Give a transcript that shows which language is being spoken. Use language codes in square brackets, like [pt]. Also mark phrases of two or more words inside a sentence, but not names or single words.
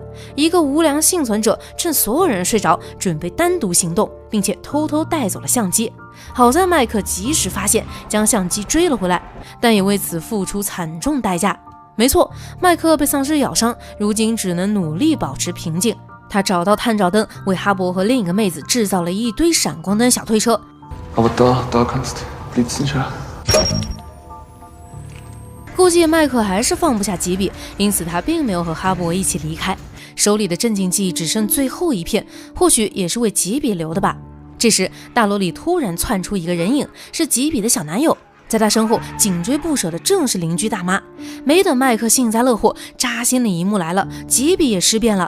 [zh] 一个无良幸存者趁所有人睡着，准备单独行动，并且偷偷带走了相机。好在麦克及时发现，将相机追了回来，但也为此付出惨重代价。没错，麦克被丧尸咬伤，如今只能努力保持平静。他找到探照灯，为哈勃和另一个妹子制造了一堆闪光灯小推车。 [de] Aber da kannst blitzen schon. [zh] 估计麦克还是放不下吉比，因此他并没有和哈勃一起离开。手里的镇静剂只剩最后一片，或许也是为吉比留的吧。这时，大楼里突然窜出一个人影，是吉比的小男友。在他身后紧追不舍的正是邻居大妈。没等麦克幸灾乐祸，扎心的一幕来了，吉比也尸变了。